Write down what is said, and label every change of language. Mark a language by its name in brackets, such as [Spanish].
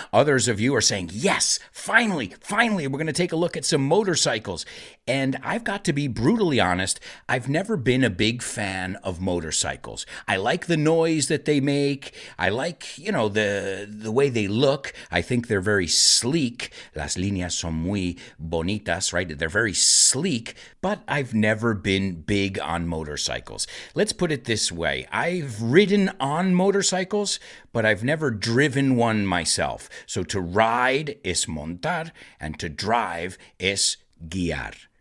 [English] Others of you are saying, yes, finally, we're going to take a look at some motorcycles. And I've got to be brutally honest, I've never been a big fan of motorcycles. I like the noise that they make. I like, the way they look. I think they're very sleek. [Spanish] Las líneas son muy bonitas, right? [English] They're very sleek, but I've never been big on motorcycles. Let's put it this way. I've ridden on motorcycles, but I've never driven one myself. So to ride [Spanish] es montar, [English] and to drive [Spanish] es guiar.